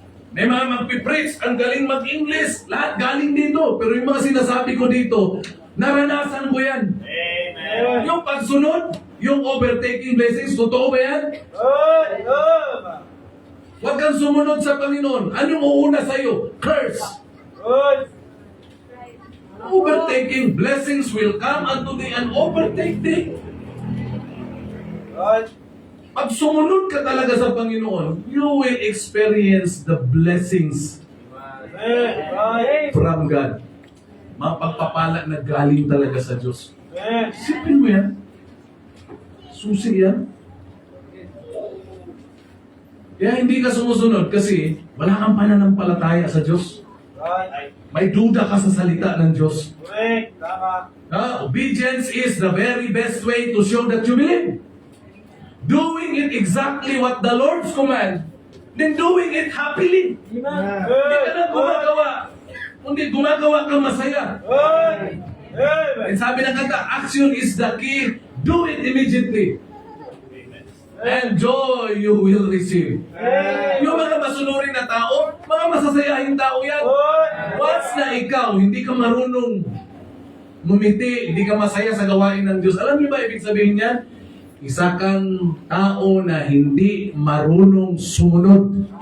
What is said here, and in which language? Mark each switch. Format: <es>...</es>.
<tl>May mga magpipreach, ang galing mag-English. Lahat galing dito. Pero yung mga sinasabi ko dito, naranasan ko yan. Amen. Yung pagsunod, yung overtaking blessings, totoo ba yan?</tl> <en>Right.</en> <tl>Huwag kang sumunod sa Panginoon. Anong uuna sa'yo? Curse.</tl> <en>Right. Overtaking blessings will come unto thee and overtake thee. Right.</en> <tl>Pag sumunod ka talaga sa Panginoon,</tl> <en>you will experience the blessings Amen. Right. from God.</en> <tl>Mga pagpapala na galing talaga sa Diyos. Amen. Isipin mo yan. Susi yan. Kaya hindi ka sumusunod kasi wala kang pananampalataya sa Diyos.</tl> <en>Right.</en> <tl>May duda ka sa salita ng Diyos.</tl> <en>Correct.</en> <tl>Tama.</tl> <en>Obedience is the very best way to show that you believe. Doing it exactly what the Lord's command, then doing it happily.</en> <tl>Hindi ka lang gumagawa. Kundi gumagawa ka masaya.</tl> <en>Right. And Amen.</en> <tl>sabi ng kanta,</tl> <en>action is the key. Do it immediately. And joy you will receive. Amen.</en> <tl>Yung mga masunurin na tao, mga masasayahing tao yan.</tl> <en>Right.</en> <tl>Once na ikaw, hindi ka marunong ngumiti, hindi ka masaya sa gawain ng Diyos. Alam niyo ba ibig sabihin niyan? Isa kang tao na hindi marunong sumunod.</tl>